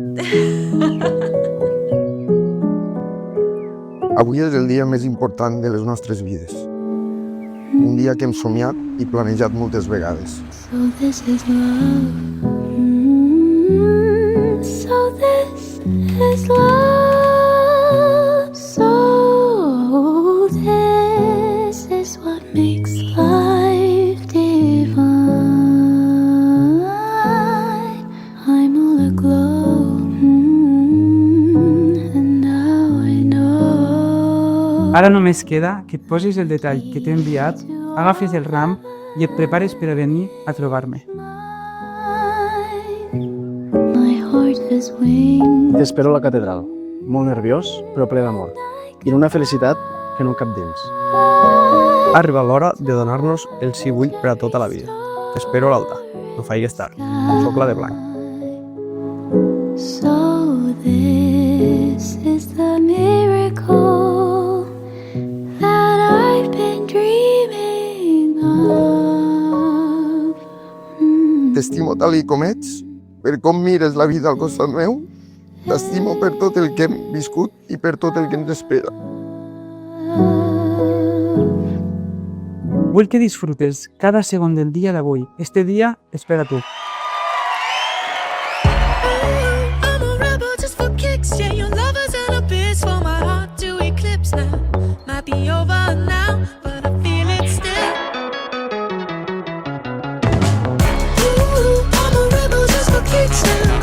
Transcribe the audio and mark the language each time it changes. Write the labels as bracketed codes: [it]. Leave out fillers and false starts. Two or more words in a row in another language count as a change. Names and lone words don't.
[ca] Avui és el dia més important de les nostres vides. Un dia que hem somiat i planejat moltes vegades. [en] So this is love. So this is love. So this is what makes life divine. I'm all aglow, and now I know. [ca] Ara només queda que et posis el detall que t'he enviat, agafis el ram i et prepares per a venir a trobar-me. [en] My heart has wings. [ca] T'espero a la catedral, molt nerviós, però ple d'amor, i en una felicitat que no cap dins. Ha arribat l'hora de donar-nos el sí vull per a tota la vida. T'espero a l'altar, no faigues tard. Soc la de blanc. [en] So this is the miracle that I've been dreaming of. [ca] T'estimo tal i com ets, per com mires la vida al costat meu. T'estimo per tot el que hem viscut i per tot el que ens espera. Vull que disfrutes cada segon del dia d'avui. Este dia és per a tu. [en] I'm a rebel just for kicks. Yeah, your lovers and a bitch for my heart to eclipse now. Might be over now, but I feel it still. Ooh, I'm a rebel just for kicks now.